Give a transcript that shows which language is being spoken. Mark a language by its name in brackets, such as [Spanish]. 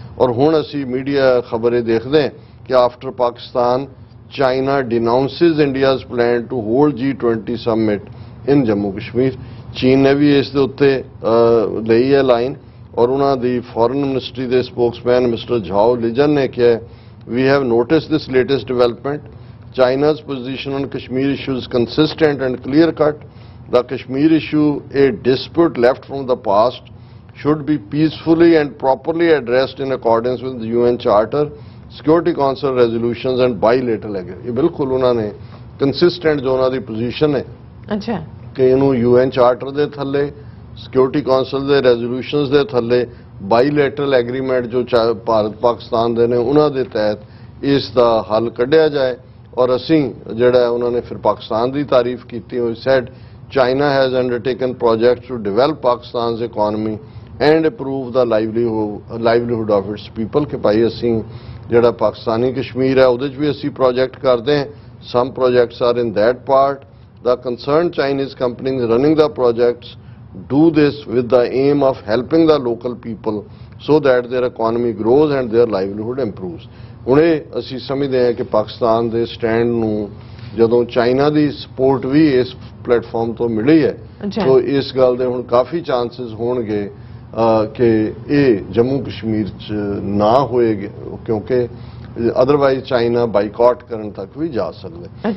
[Punjabi] ਔਰ ਹੁਣ ਅਸੀਂ ਮੀਡੀਆ ਖਬਰ ਇਹ ਦੇਖਦੇ ਹਾਂ ਕਿ [English] After Pakistan China denounces India's plan to hold G20 summit in Jammu Kashmir. [Punjabi] ਚੀਨ ਨੇ ਵੀ ਇਸ ਦੇ ਉੱਤੇ ਲਈ ਹੈ ਲਾਈਨ ਔਰ ਉਹਨਾਂ ਦੀ ਫੋਰਨ ਮਿਨਿਸਟਰੀ ਦੇ ਸਪੋਕਸਮੈਨ ਮਿਸਟਰ ਝਾਓ ਲਿਜਨ ਨੇ ਕਿਹਾ [English] We have noticed this latest development China's position on Kashmir issue is consistent and clear cut. The Kashmir issue, a dispute left from the past, should be peacefully and properly addressed in accordance with the UN Charter, Security Council resolutions and bilateral agreement. [Punjabi] ਇਹ ਬਿਲਕੁਲ ਉਹਨਾਂ ਨੇ consistent ਜੋ ਉਹਨਾਂ ਦੀ position ਹੈ ਅੱਛਾ ਕਿ ਇਹਨੂੰ UN ਚਾਰਟਰ ਦੇ ਥੱਲੇ, ਸਿਕਿਉਰਿਟੀ ਕਾਉਂਸਲ ਦੇ ਰੈਜ਼ੋਲੂਸ਼ਨਸ ਦੇ ਥੱਲੇ, ਬਾਈਲੇਟਰਲ ਐਗਰੀਮੈਂਟ ਜੋ ਭਾਰਤ ਪਾਕਿਸਤਾਨ ਦੇ ਨੇ ਉਹਨਾਂ ਦੇ ਤਹਿਤ ਇਸ ਦਾ ਹੱਲ ਕੱਢਿਆ ਜਾਏ। ਔਰ ਅਸੀਂ ਜਿਹੜਾ ਉਹਨਾਂ ਨੇ ਫਿਰ ਪਾਕਿਸਤਾਨ ਦੀ ਤਾਰੀਫ ਕੀਤੀ ਹੋਈ [English] said China has undertaken projects to develop Pakistan's economy and improve the livelihood of its people [Punjabi] ਕਿ ਭਾਈ ਅਸੀਂ ਜਿਹੜਾ ਪਾਕਿਸਤਾਨੀ ਕਸ਼ਮੀਰ ਹੈ ਉਹਦੇ 'ਚ ਵੀ ਅਸੀਂ ਪ੍ਰੋਜੈਕਟ ਕਰਦੇ ਹਾਂ। [English] Some projects are in that part. The concerned Chinese companies running the projects do this with the aim of helping the local people so that their economy grows and their livelihood improves. [Punjabi] ਹੁਣ ਇਹ ਅਸੀਂ ਸਮਝਦੇ ਹਾਂ ਕਿ ਪਾਕਿਸਤਾਨ ਦੇ stand ਨੂੰ ਜਦੋਂ China ਦੀ support ਵੀ ਇਸ ਪਲੇਟਫਾਰਮ ਤੋਂ ਮਿਲੀ ਹੈ ਸੋ ਇਸ ਗੱਲ ਦੇ ਹੁਣ ਕਾਫੀ ਚਾਂਸਸ ਹੋਣਗੇ ਕਿ ਇਹ ਜੰਮੂ ਕਸ਼ਮੀਰ 'ਚ ਨਾ ਹੋਏਗੇ ਕਿਉਂਕਿ ਅਦਰਵਾਈਜ਼ ਚਾਈਨਾ ਬਾਈਕਾਟ ਕਰਨ ਤੱਕ ਵੀ ਜਾ ਸਕਦਾ।